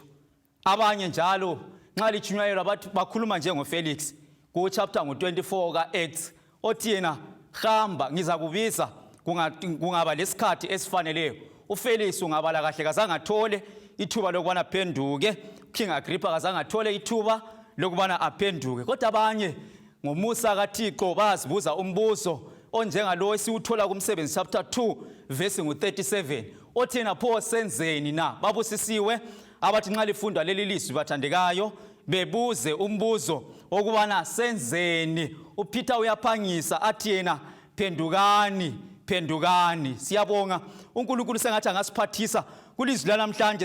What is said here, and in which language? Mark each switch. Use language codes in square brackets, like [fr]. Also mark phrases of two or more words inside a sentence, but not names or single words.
[nd] Abanye njalo nxa lichunyayelwa bakhuluma njengo Felix ku chapter 24 ka-Acts, othi yena hamba ngizakubiza kungaba lesikhathi esifaneleyo. UFelix ungabala kahle kazange athole ithuba lokubana aphenduke, King Agrippa kazange athole ithuba lokubana aphenduke. Kodwa abanye ngomusa kaThixo bazibuza umbuzo onjengalo esiwuthola kumsebenzi [en] chapter 2 verse 37, [nd] othi yena pho senzeni na? Babusisiwe abathi nxa lifundwa leli lizwi bathandekayo bebuze umbuzo okubana senzeni. uPeter uyaphangisa athi yena phendukani. Siyabonga uNkulunkulu sengathi angasiphathisa kulizwi lanamhlanje.